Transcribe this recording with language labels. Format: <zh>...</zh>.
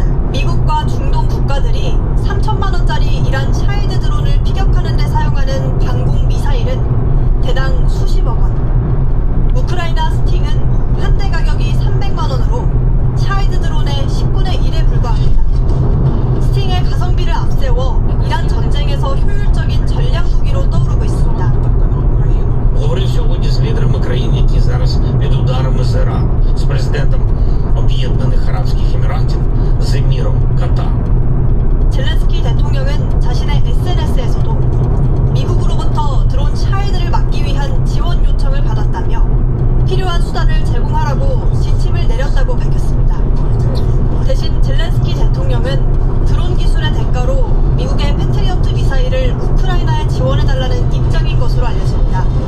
<ko>미국과 중동 국가들이 3천만 원짜리 이란 샤헤드 드론을 피격하는 데 사용하는 방공 미사일은 대당 수십억 원. 우크라이나 스팅은 한 대 가격이 300만 원으로 샤헤드 드론의 10분의 1에 불과합니다. 스팅의 가성비를 앞세워 이란 전쟁에서 효율적인 전략 무기로 떠오르고 있습니다.</ko> <uk>Говорю сьогодні з лідерами країн, які зараз під ударами з Ірану, з президентом Об'єднаних Арабських Еміратів, з еміром Катар.</uk> <ko>젤렌스키 대통령은 자신의 SNS에서도 미국으로부터 드론 샤헤드를 막기 위한 지원 요청을 받았다며 필요한 수단을 제공하라고 지침을 내렸다고 밝혔습니다. 대신 젤렌스키 대통령은 드론 기술의 대가로 미국의 패트리어트 미사일을 우크라이나에 지원해달라는 입장인 것으로 알려집니다.</ko>